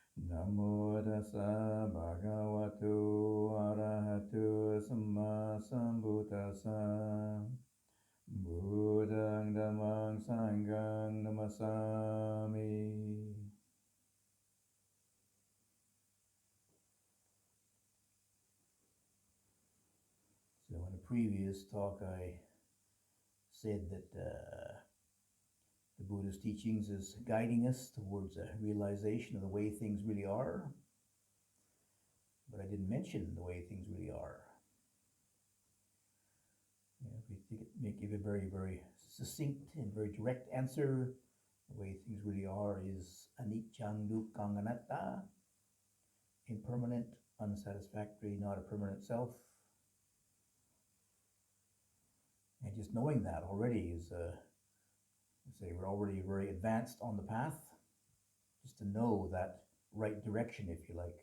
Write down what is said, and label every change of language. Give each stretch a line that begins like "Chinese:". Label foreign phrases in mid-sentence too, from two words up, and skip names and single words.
Pali: Namo tassa bhagavato arahato samma sambuddhassa. Buddhang dhammang sanghang namasami.
English: So in a previous talk I said that the Buddha's teachings is guiding us towards a realization of the way things really are, but I didn't mention the way things really are. If we give a very, very succinct and very direct answer, the way things really are is
Pali: anicca dukkha anatta,
English: impermanent, unsatisfactory, not a permanent self. And just knowing that already is say we're already very advanced on the path, just to know that right direction, if you like.